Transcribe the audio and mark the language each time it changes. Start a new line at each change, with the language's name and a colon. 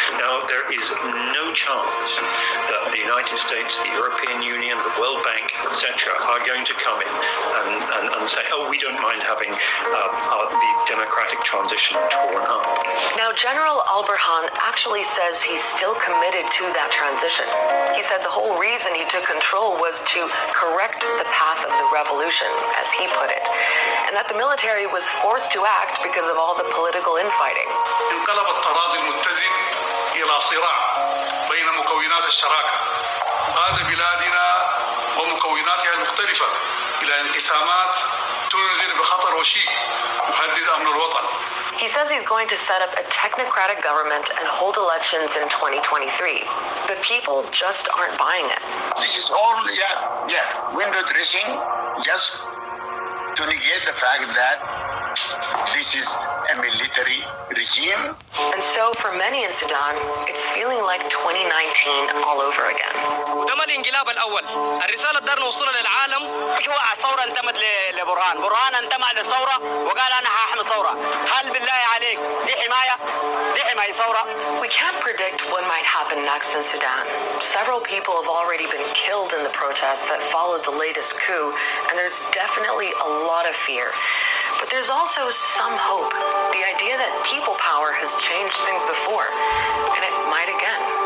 English: Now, there is no chance that the United States, the European Union, the World Bank, etc., are going to come in and say, oh, we don't mind having the democratic transition torn up. Now, General al-Burhan actually says he's still committed to that transition. He said the whole reason he took control was to correct the path of the revolution, as he put it, and that the military was forced to act because of all the political infighting.
Arabic: انقلب التراضي المتزن إلى صراع بين مكونات الشراكة. قاد بلادنا ومكوناتها المختلفة إلى انقسامات تنزل بخطر وشيك يهدد أمن الوطن.
English: He says he's going to set up a technocratic government and hold elections in 2023. But people just aren't buying it. This is all, window dressing, just to negate the fact that this is a military regime. And so for many in Sudan, it's feeling like 2019 all over again.
Arabic: تم الانقلاب الأول. الرسالة دار نوصلها للعالم مش هو الثورة انتمت لبرهان، برهان انتمى للثورة وقال أنا هحمي ثورة. هل بالله عليك دي حماية؟ دي حماية ثورة.
English: We can't predict what might happen next in Sudan. Several people have already been killed in the protests that followed the latest coup, and there's definitely a lot of fear. But there's also some hope. The idea that people power has changed things before, and it might again.